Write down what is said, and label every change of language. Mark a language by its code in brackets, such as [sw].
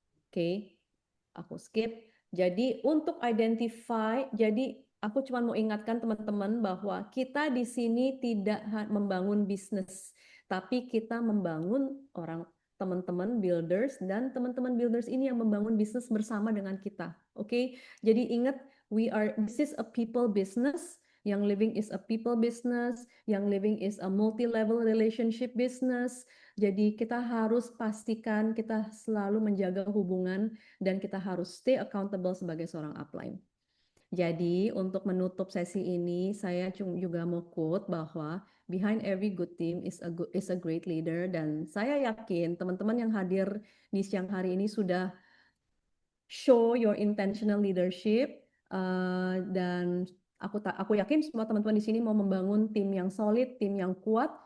[id] Oke, aku skip. Jadi untuk identify, jadi aku cuma mau ingatkan teman-teman bahwa kita di sini tidak membangun bisnis, tapi kita membangun orang teman-teman builders dan teman-teman builders ini yang membangun bisnis bersama dengan kita. Oke, jadi ingat [en] this is a people business. Yang living is a people business, yang living is a multi-level relationship business. [id] Jadi kita harus pastikan kita selalu menjaga hubungan dan kita harus [en] stay accountable [id] sebagai seorang upline. Jadi untuk menutup sesi ini, saya juga mau quote bahwa [en] behind every good team is a great leader [id] dan saya yakin teman-teman yang hadir di siang hari ini sudah [en] show your intentional leadership [id] dan aku yakin semua teman-teman di sini mau membangun tim yang solid, tim yang kuat.